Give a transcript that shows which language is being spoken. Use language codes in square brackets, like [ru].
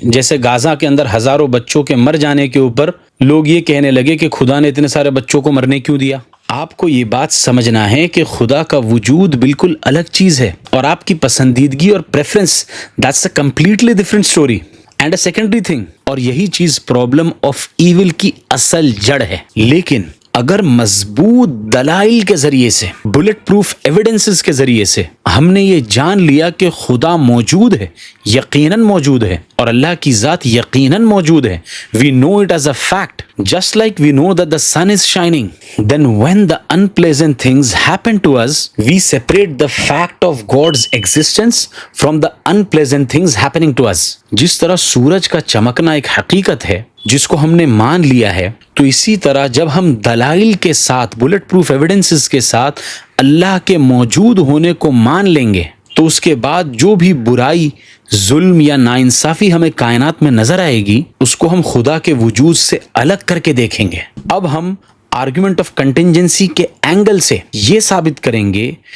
[ur] جیسے غزہ کے اندر ہزاروں بچوں کے مر جانے کے اوپر لوگ یہ کہنے لگے کہ خدا نے اتنے سارے بچوں کو مرنے کیوں دیا. آپ کو یہ بات سمجھنا ہے کہ خدا کا وجود بالکل الگ چیز ہے اور آپ کی پسندیدگی اور preference [en] that's a completely different story and a secondary thing. [ur] اور یہی چیز پرابلم آف ایول کی اصل جڑ ہے. لیکن اگر مضبوط دلائل کے ذریعے سے، بلٹ پروف ایویڈنسز کے ذریعے سے ہم نے یہ جان لیا کہ خدا موجود ہے، یقیناً موجود ہے، [en] اور اللہ کی ذات یقیناً موجود ہے، we know it as a fact just like we know that the sun is shining, then when the unpleasant things happen to us we separate the fact of God's existence from the unpleasant things happening to us. [ur] جس طرح سورج کا چمکنا ایک حقیقت ہے جس کو ہم نے مان لیا ہے، تو اسی طرح جب ہم دلائل کے ساتھ، بلٹ پروف ایویڈنسز کے ساتھ اللہ کے موجود ہونے کو مان لیں گے تو اس کے بعد جو بھی برائی ظلم یا ناانصافی ہمیں کائنات میں نظر آئے گی اس کو ہم خدا کے وجود سے الگ کر کے دیکھیں گے۔ اب ہم آرگومنٹ آف کنٹینجنسی کے اینگل سے یہ ثابت کریں گے